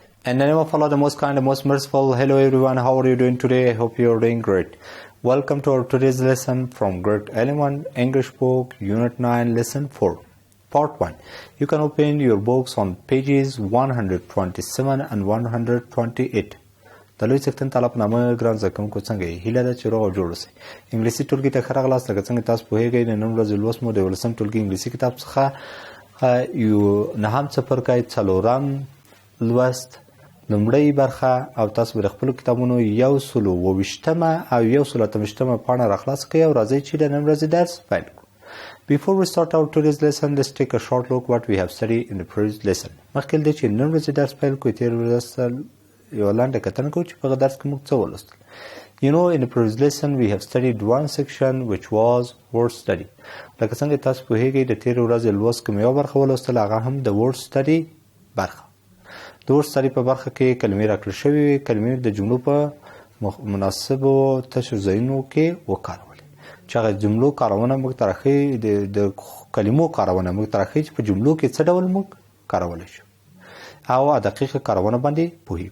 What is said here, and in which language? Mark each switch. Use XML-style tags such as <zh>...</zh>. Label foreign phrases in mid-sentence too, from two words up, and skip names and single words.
<en>In the name of Allah, the most kind, the most merciful. Hello everyone, how are you doing today? I hope you are doing great. Welcome to our today's lesson from grade 11 English book, Unit 9, Lesson 4, Part 1. You can open your books on pages 127 and 128.</en> <ps>د لوی څښتن تعالی په نامه ګران زده کوونکو څنګه یې؟ هیله ده چې روغ او جوړ اوسئ. انګلیسي ټولګي ته ښه راغلاست. لکه څنګه تاسو پوهیږئ د نن ورځې لوست مو د 11 ټولګي انګلیسي کتاب څخه نهم څپرکی څلورم لوست لومړۍ برخه او تاسو به د خپلو کتابونو 128 او 128 پاڼه راخلاص کړئ او راځئ چې د نن ورځې درس پیل کړو.</ps> <en>Before we start our today's lesson, let's take a short look what we have studied in the previous lesson.</en> <ps>مخکې له دې چې نن ورځې درس پیل کړو تېر ورځ یوه لنډه کتنه کوو چې په هغه درس کې موږ څه ولوستل.</ps> <en>You know, in the previous lesson we have studied one section which was word study.</en> <ps>لکه څنګه تاسو پوهیږئ د تېرې ورځې لوست کوم یوه برخه ولوستل هغه هم د</ps> <en>word study</en> <ps>برخه. د</ps> <en>word study</en> <ps>په برخه کې کلمې راکړل شوې وې. کلمې د جملو په مناسبو تشو ځایونو کې وکارولې چې هغه جملو کارونه موږ ته راښیي د کلمو کارونه موږ ته راښیي چې په جملو کې څه ډول موږ کارولی شو او دقیقه کارونه باندې پوهیږو.</ps>